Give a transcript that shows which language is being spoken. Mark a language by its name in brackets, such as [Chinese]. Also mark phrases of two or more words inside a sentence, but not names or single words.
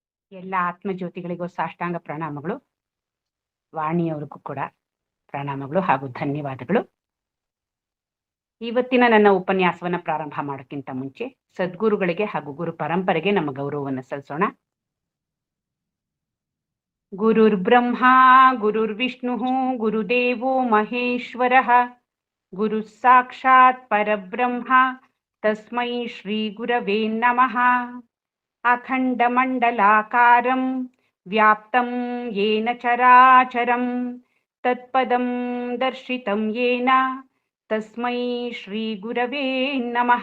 [Kannada] ಎಲ್ಲ ಆತ್ಮಜ್ಯೋತಿಗಳಿಗೂ ಸಾಷ್ಟಾಂಗ ಪ್ರಣಾಮಗಳು. ವಾಣಿಯವರಿಗೂ ಕೂಡ ಪ್ರಣಾಮಗಳು ಹಾಗೂ ಧನ್ಯವಾದಗಳು. ಇವತ್ತಿನ ನನ್ನ ಉಪನ್ಯಾಸವನ್ನು ಪ್ರಾರಂಭ ಮಾಡೋಕ್ಕಿಂತ ಮುಂಚೆ ಸದ್ಗುರುಗಳಿಗೆ ಹಾಗೂ ಗುರು ಪರಂಪರೆಗೆ ನಮ್ಮ ಗೌರವವನ್ನು ಸಲ್ಲಿಸೋಣ. [Sanskrit] ಗುರುರ್ ಬ್ರಹ್ಮ ಗುರುರ್ವಿಷ್ಣು ಗುರುದೇವೋ ಮಹೇಶ್ವರ ಗುರು ಸಾಕ್ಷಾತ್ ಪರಬ್ರಹ್ಮ ತಸ್ಮೈ ಶ್ರೀ ಗುರವೇ ನಮಃ. ಅಖಂಡಮಂಡಲಾಕಾರಂ ವ್ಯಾಪ್ತಂ ಯೇನ ಚರಾಚರಂ ತತ್ಪದಂ ದರ್ಶಿತಂ ಯೇನ ತಸ್ಮೈ ಶ್ರೀ ಗುರವೇ ನಮಃ.